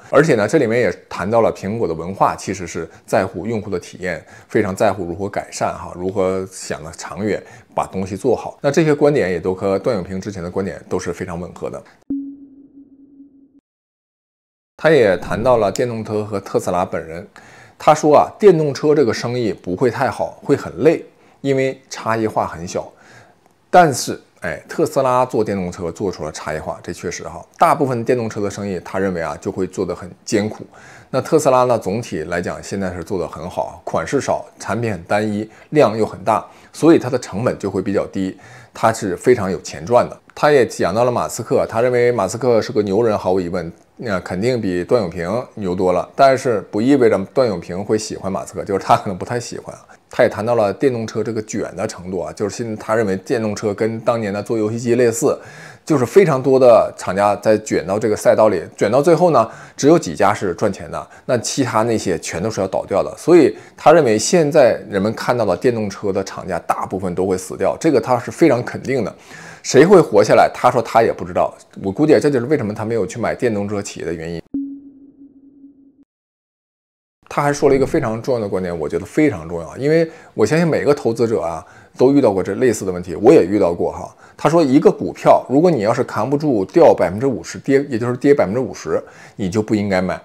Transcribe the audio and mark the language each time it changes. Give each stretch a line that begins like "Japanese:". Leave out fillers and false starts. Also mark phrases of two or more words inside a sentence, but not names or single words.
Chinese: 而且呢，這裡面也談到了蘋果的文化，其實是在乎用戶的體驗，非常在乎如何改善哈，如何想得長遠，把東西做好。那這些觀點也都和段永平之前的觀點都是非常吻合的。他也談到了電動車和特斯拉本人。他說啊，電動車這個生意不會太好，會很累，因為差異化很小。但是，特斯拉做電動車做出了差異化，這確實哈。大部分電動車的生意，他認為啊，就會做得很艱苦。那特斯拉呢，總體來講現在是做得很好，款式少，產品很單一，量又很大，所以它的成本就會比較低，它是非常有錢賺的。他也講到了馬斯克，他認為馬斯克是個牛人，毫無疑問。那肯定比段永平牛多了，但是不意味着段永平會喜歡馬斯克，就是他可能不太喜歡。他也談到了電動車這個捲的程度啊，就是現在他認為電動車跟當年的做遊戲機類似，就是非常多的廠家在捲到這個賽道裡，捲到最後呢，只有幾家是賺錢的，那其他那些全都是要倒掉的。所以他認為現在人們看到的電動車的廠家大部分都會死掉，這個他是非常肯定的。誰會活下來？他說他也不知道。我估計這就是為什麼他沒有去買電動車企業的原因。他還說了一個非常重要的觀點，我覺得非常重要，因為我相信每個投資者啊都遇到過這類似的問題，我也遇到過哈。他說一個股票，如果你要是扛不住掉50%跌，也就是跌50%，你就不應該買。